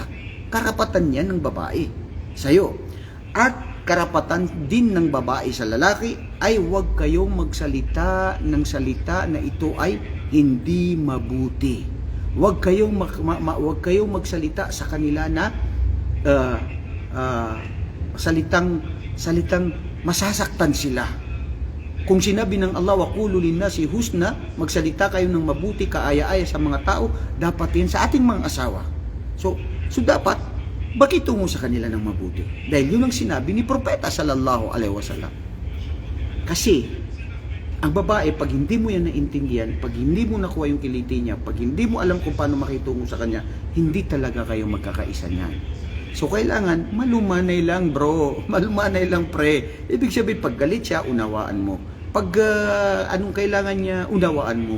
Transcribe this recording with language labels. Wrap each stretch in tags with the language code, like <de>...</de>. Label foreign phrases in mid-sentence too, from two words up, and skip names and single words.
<tl>Karapatan yan ng babae sa'yo. At karapatan din ng babae sa lalaki ay huwag kayong magsalita ng salita na ito ay hindi mabuti. Huwag kayong magsalita sa kanila na salitang masasaktan sila. Kung sinabi ng Allah,</tl> <ar>وقولوا للناس حسنا,</ar> <tl>magsalita kayo ng mabuti, kaaya-aya sa mga tao, dapat yan sa ating mga asawa. So dapat bakitungo sa kanila ng mabuti. Dahil yun ang sinabi ni Propeta</tl> <ar>صلى الله عليه وسلم.</ar> <tl>Kasi ang babae, pag hindi mo yan naintindihan, pag hindi mo nakuha yung kiliti niya, pag hindi mo alam kung paano makitungo sa kanya, hindi talaga kayo magkakaisa niyan. So kailangan malumanay lang bro, malumanay lang pre. Ibig sabihin pag galit siya, unawaan mo. Pag anong kailangan niya, unawaan mo.</tl>